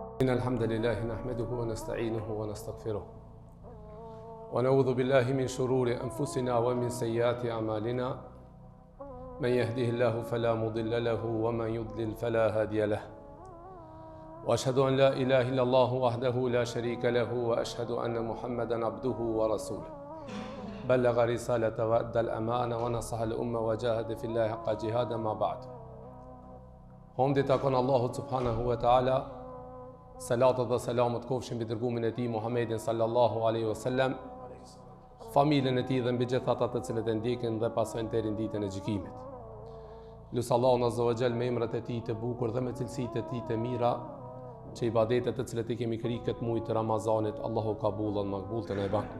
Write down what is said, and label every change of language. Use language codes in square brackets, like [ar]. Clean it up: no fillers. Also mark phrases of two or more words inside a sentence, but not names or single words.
[ar] الحمد لله نحمده ونستعينه ونستغفره ونعوذ بالله من شرور أنفسنا ومن سيئات أعمالنا من يهده الله فلا مضل له ومن يضلل فلا هادي له وأشهد أن لا إله إلا الله وحده لا شريك له وأشهد أن محمدا عبده ورسوله بلغ رسالة وأدى الأمانة ونصح الأمة وجاهد في الله حق جهاده ما بعد. [sq] Humdi takon Allahut [ar] سبحانه وتعالى, [sq] salatat dhe selamet kofshin mbi dërgumin e tij Muhammedin [ar] صلى الله عليه وسلم, [sq] familjen e tij dhe mbi gjithë ata të cilët e ndjekin dhe pasojnë deri në ditën e gjykimit. Lutë Allahun [ar] عز وجل [sq] me emrat e tij të bukur dhe me cilësitë e tij të mira, që ibadetet të cilët i kemi kryer këtë muaj të Ramazanit, Allahu kabullon makbul të na e ban.